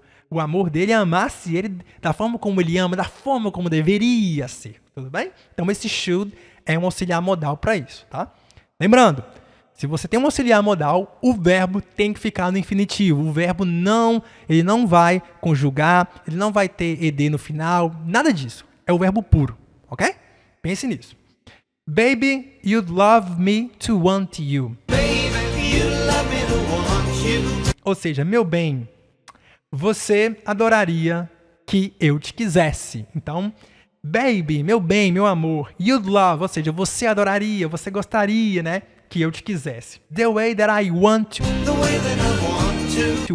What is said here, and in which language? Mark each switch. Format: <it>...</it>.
<pt>O amor dele amasse ele da forma como ele ama, da forma como deveria ser, tudo bem? Então, esse should é um auxiliar modal para isso, tá? Lembrando, se você tem um auxiliar modal, o verbo tem que ficar no infinitivo. O verbo ele não vai conjugar, ele não vai ter ed no final, nada disso. É o verbo puro, ok? Pense nisso.</pt> <en>Baby, you'd love me to want you. Baby, you love me to want you.</en> <pt>Ou seja, meu bem, você adoraria que eu te quisesse. Então, baby, meu bem, meu amor, you'd love, ou seja, você adoraria, você gostaria, né, que eu te quisesse.</pt> <en>The way that I want to. The way that I want to.</en>